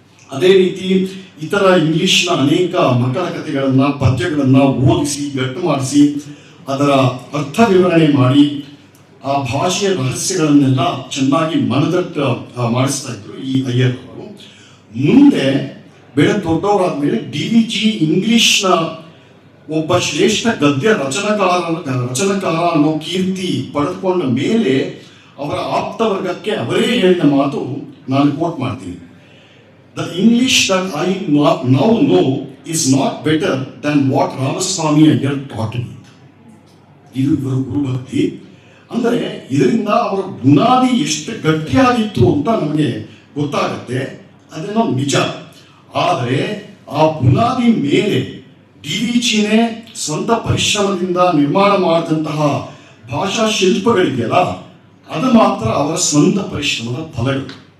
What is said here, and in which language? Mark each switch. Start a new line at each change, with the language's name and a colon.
Kannada: ಅದೇ ರೀತಿ ಇತರ ಇಂಗ್ಲಿಷ್ನ ಅನೇಕ ಮಕ್ಕಳ ಕಥೆಗಳನ್ನ ಪದ್ಯಗಳನ್ನ ಓದಿಸಿ ಗಟ್ಟು ಮಾಡಿಸಿ ಅದರ ಅರ್ಥ ವಿವರಣೆ ಮಾಡಿ ಆ ಭಾಷೆಯ ರಹಸ್ಯಗಳನ್ನೆಲ್ಲ ಚೆನ್ನಾಗಿ ಮನದಟ್ಟ ಮಾಡಿಸ್ತಾ ಇದ್ರು ಈ ಅಯ್ಯರ್ ಅವರು. ಮುಂದೆ ದೊಡ್ಡವರಾದ್ಮೇಲೆ DVG ಇಂಗ್ಲಿಷ್ನ ಒಬ್ಬ ಶ್ರೇಷ್ಠ ಗದ್ಯ ರಚನಕಾರ ಅನ್ನೋ ಕೀರ್ತಿ ಪಡೆದುಕೊಂಡ ಮೇಲೆ ಅವರ ಆಪ್ತವರ್ಗಕ್ಕೆ ಅವರೇ ಹೇಳಿದ ಮಾತು ನಾನು ಕೋಟ್ ಮಾಡ್ತೀನಿ.
English: The English that I now know is not better than what Ramaswamy Iyer taught me.
Kannada: ಇದು ಇವರ ಗುರುಭಕ್ತಿ. ಅಂದರೆ ಇದರಿಂದ ಅವರ ಬುನಾದಿ ಎಷ್ಟು ಗಟ್ಟಿಯಾಗಿತ್ತು ಅಂತ ನಮಗೆ ಗೊತ್ತಾಗುತ್ತೆ. ಅದೇನೋ ನಿಜ. ಆದರೆ ಆ ಬುನಾದಿ ಮೇಲೆ DVGನೇ ಸ್ವಂತ ಪರಿಶ್ರಮದಿಂದ ನಿರ್ಮಾಣ ಮಾಡಿದಂತಹ ಭಾಷಾ ಶಿಲ್ಪಗಳಿದೆಯಲ್ಲ, ಅದು ಮಾತ್ರ ಅವರ ಸ್ವಂತ ಪರಿಶ್ರಮದ ಫಲಗಳು.